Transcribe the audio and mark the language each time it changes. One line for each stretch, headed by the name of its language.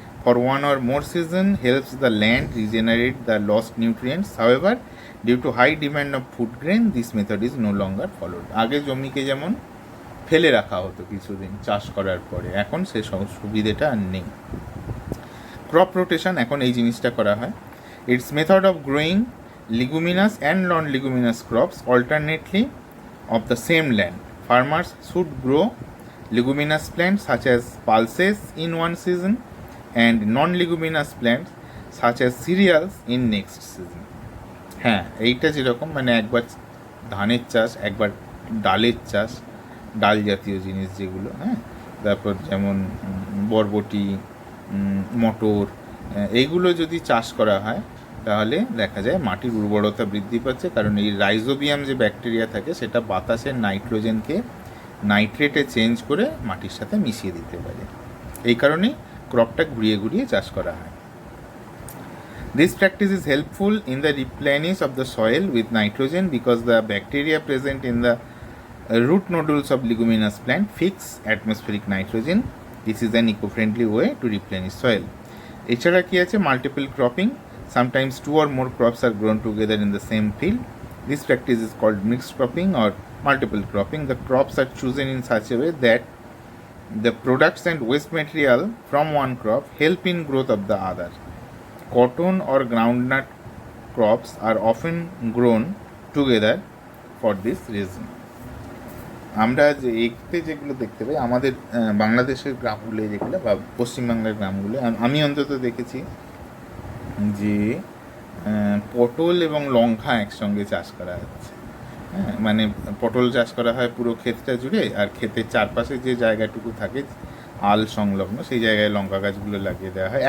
English: for one or more season helps the land regenerate the lost nutrients. However, due to high demand of food grain, this method is no longer followed.
Bangla: আগে জমিকে যেমন ফেলে রাখা হতো কিছুদিন চাষ করার পরে, এখন সে সুবিধাটা আর নেই। ক্রপ রোটেশন এখন এই জিনিসটা করা হয়।
English: It's method of growing leguminous and non-leguminous crops alternately of the same land. Farmers should grow leguminous plants such as pulses in one season and non-leguminous plants such as cereals in next season.
Bangla: হ্যাঁ, এইটা যেরকম মানে একবার ধানের চাষ, একবার ডালের চাষ, ডাল জাতীয় জিনিস যেগুলো, হ্যাঁ, তারপর যেমন বরবটি, মটর, এইগুলো যদি চাষ করা হয় তাহলে দেখা যায় মাটির উর্বরতা বৃদ্ধি পাচ্ছে, কারণ এই রাইজোবিয়াম যে ব্যাকটেরিয়া থাকে সেটা বাতাসের নাইট্রোজেনকে নাইট্রেটে চেঞ্জ করে মাটির সাথে মিশিয়ে দিতে পারে। এই কারণেই ক্রপটা ঘুরিয়ে ঘুরিয়ে চাষ করা হয়।
English: This practice is helpful in the replenish of the soil with nitrogen because the bacteria present in the root nodules of leguminous plant fix atmospheric nitrogen. This is an eco-friendly way to replenish soil.
Bangla: এছাড়া কি আছে?
English: Multiple cropping. Sometimes two or more crops are grown together in the same field. This practice is called mixed cropping or multiple cropping. The crops are chosen in such a way that the products and waste material from one crop help in growth of the other. Cotton or groundnut crops are often grown together for this reason.
Bangla: আমরা যে এতে যেগুলো দেখতে পাই আমাদের বাংলাদেশের গ্রামগুলো যেগুলো বা পশ্চিমবাংলার গ্রামগুলো, আমি অন্তত দেখেছি যে পটল এবং লঙ্কা একসঙ্গে চাষ করা হচ্ছে। হ্যাঁ, মানে পটল চাষ করা হয় পুরো ক্ষেতটা জুড়ে, আর ক্ষেতের চারপাশে যে জায়গাটুকু থাকে আল সংলগ্ন সেই জায়গায় লঙ্কা গাছগুলো লাগিয়ে দেওয়া হয়।